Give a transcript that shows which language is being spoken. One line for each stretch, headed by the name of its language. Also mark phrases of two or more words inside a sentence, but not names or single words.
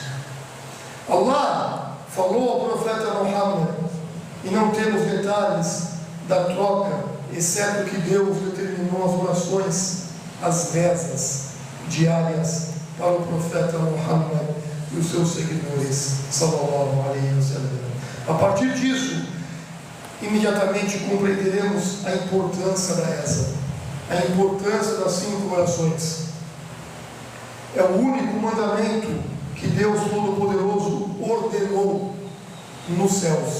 Portuguese: Allah falou ao profeta Muhammad, e não temos detalhes da troca, exceto que Deus determinou as orações, as rezas diárias para o profeta Muhammad e os seus seguidores,
Arabic: صلى الله عليه وسلم.
Portuguese: A partir disso, imediatamente compreenderemos a importância da reza, a importância das 5 orações. É o único mandamento que Deus Todo-Poderoso ordenou nos céus.